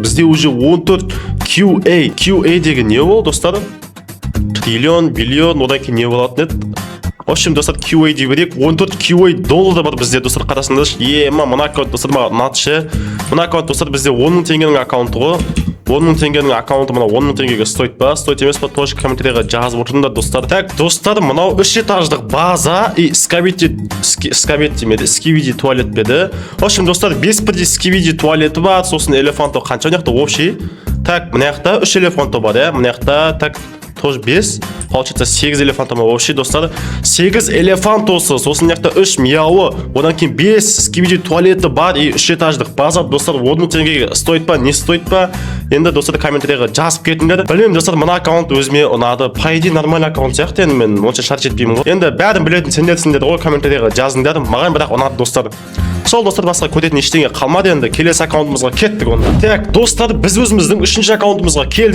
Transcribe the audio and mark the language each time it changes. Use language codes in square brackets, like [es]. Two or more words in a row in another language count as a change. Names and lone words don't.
[kk] Бізде уже 14 QA. QA деген не ол, достар? Триллион, биллион, одан кейін не болатын еді? [ru] В общем, [kk] достар, QA дей берек, 14 QA доллар бар бізде, достар, қарасыңдар. Ема, мына аккаунт, достар, ұнатшы. Мына аккаунт, достар, бізде 10 мың теңгенің аккаунты ғой. 10 мың теңгенің аккаунты мына 10 мың теңгеге стоит ба? Стоит емес па? Тоже комментарийға жазып отырыңдар, достар. Так, достар, мынау 3 этаждық база и скибиди туалет беді. [ru] В общем, [kk] достар, 5 бірдей скибиди туалеті бар, сосын элефанто қанша мына жақта общий. Так, мына жақта 3 элефанто бар, мына жақта, так, тоже 5, получается 8 элефантома общий, достар. 8 элефантосы, сосын жақта 3 мияуы, одан кейін 5 скибиди туалеті бар и 3 этаждық база, достар, 10 мың теңгеге стоит па, не стоит па? Енді, достар, комментарийға жазып кетіңдер. Білмеймін, достар, мына аккаунт өзіме ұнады. [ru] По идее нормальный [kk] аккаунт сияқты, енді мен онша шарт жетпеймін ғой. Енді бәрін білетін сендерсіңдер ғой, комментарийға жазыңдар. Маған бірақ ұнады, достар. Сол, достар, басқа көтетін ештеңе қалмады. Енді келесі аккаунтымызға кеттік онда. Так, достар, біз өзіміздің 3-ші аккаунтымызға келдік.